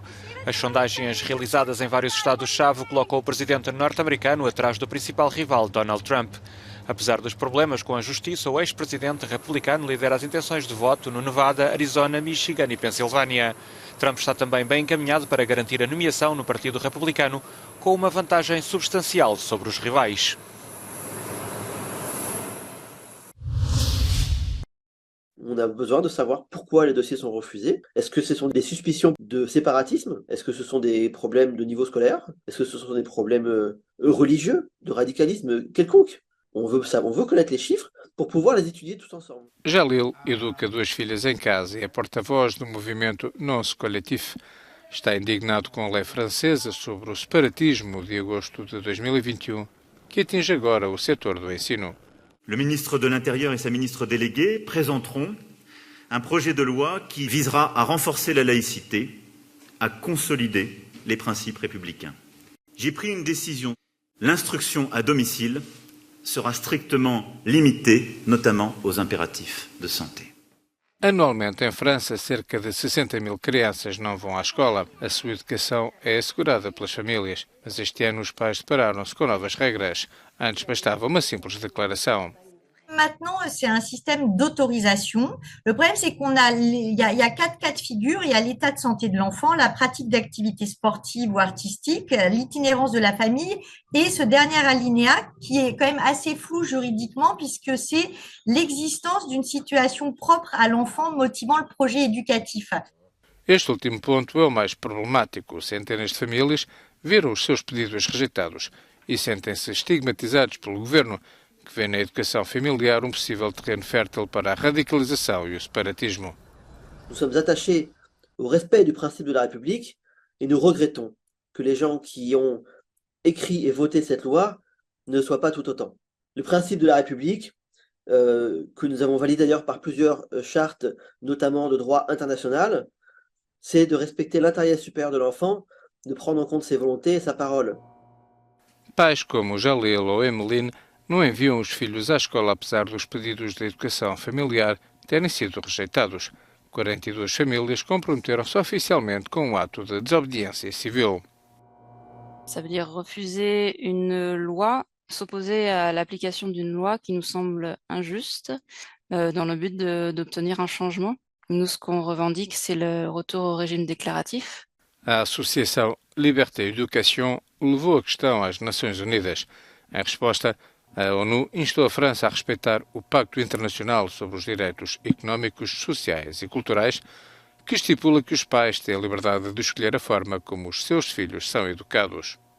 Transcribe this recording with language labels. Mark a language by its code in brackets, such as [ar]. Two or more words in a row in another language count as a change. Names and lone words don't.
[pt] As sondagens realizadas em vários estados-chave colocam o presidente norte-americano atrás do principal rival, Donald Trump. Apesar dos problemas com a justiça, o ex-presidente republicano lidera as intenções de voto no Nevada, Arizona, Michigan e Pensilvânia. Trump está também bem encaminhado para garantir a nomeação no Partido Republicano, com uma vantagem substancial sobre os rivais. [fr] On a besoin de savoir pourquoi les dossiers sont refusés. Est-ce que ce sont des suspicions de séparatisme? Est-ce que ce sont des problèmes de niveau scolaire? Est-ce que ce sont des problèmes religieux, de radicalisme quelconque? On veut connaître les chiffres pour pouvoir les étudier tous ensemble. [pt] Jalil educa duas filhas em casa e é porta-voz do movimento Nonce Collectif. Está indignado com a lei francesa sobre o separatismo de agosto de 2021, que atinge agora o setor do ensino. [fr] Le ministre de l'Intérieur et sa ministre déléguée présenteront un projet de loi qui visera à renforcer la laïcité, à consolider les principes républicains. J'ai pris une décision. L'instruction à domicile sera strictement limitée, notamment aux impératifs de santé. [pt] Anualmente, em França, cerca de 60 mil crianças não vão à escola. A sua educação é assegurada pelas famílias. Mas este ano os pais depararam-se com novas regras. Antes bastava uma simples declaração. [fr] Maintenant, c'est un système d'autorisation. Le problème, c'est il y a 4 cas de figure. Il y a l'état de santé de l'enfant, la pratique d'activités sportives ou artistiques, l'itinérance de la famille et ce dernier alinéa qui est quand même assez flou juridiquement puisque c'est l'existence d'une situation propre à l'enfant motivant le projet éducatif. [pt] Este último ponto é o mais problemático. Centenas de famílias viram os seus pedidos rejeitados e sentem-se estigmatizados pelo governo, que vê na educação familiar um possível terreno fértil para a radicalização e o separatismo. [fr] Nous sommes attachés au respect du principe de la République et nous regrettons que les gens qui ont écrit et voté cette loi ne soient pas tout autant. Le principe de la République, que nous avons validé d'ailleurs par plusieurs chartes, notamment de droit international, c'est de respecter l'intérêt supérieur de l'enfant, de prendre en compte ses volontés et sa parole. [pt] Pais como Jalil ou Emeline não enviam os filhos à escola apesar dos pedidos de educação familiar terem sido rejeitados. 42 famílias comprometeram-se oficialmente com um ato de desobediência civil. [fr] Ça veut dire refuser une loi, s'opposer à l'application d'une loi qui nous semble injuste, dans le but d'obtenir un changement. Nous, ce qu'on revendique, c'est le retour au régime déclaratif. [pt] A Associação Liberté et Education levou a questão às Nações Unidas. Em resposta, a ONU instou a França a respeitar o Pacto Internacional sobre os Direitos Económicos, Sociais e Culturais, que estipula que os pais têm a liberdade de escolher a forma como os seus filhos são educados.